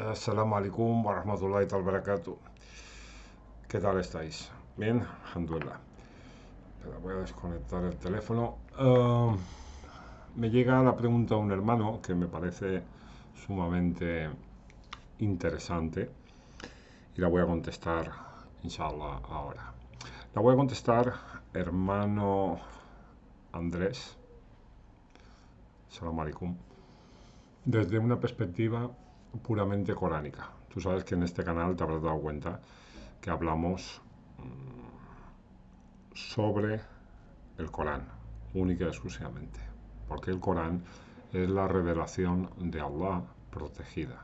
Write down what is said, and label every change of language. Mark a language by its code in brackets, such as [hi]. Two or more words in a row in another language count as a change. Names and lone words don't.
[ar] السلام عليكم ورحمة الله وبركاته. [es] ¿Qué tal estáis? Bien, alhamdulillah. Espera, voy a desconectar el teléfono. Me llega la pregunta de un hermano que me parece sumamente interesante y la voy a contestar, inshallah, ahora. La voy a contestar, hermano Andrés. [ar] السلام عليكم. [es] Desde una perspectiva puramente coránica. Tú sabes que en este canal te habrás dado cuenta que hablamos sobre el Corán, única y exclusivamente, porque el Corán es la revelación de Allah protegida.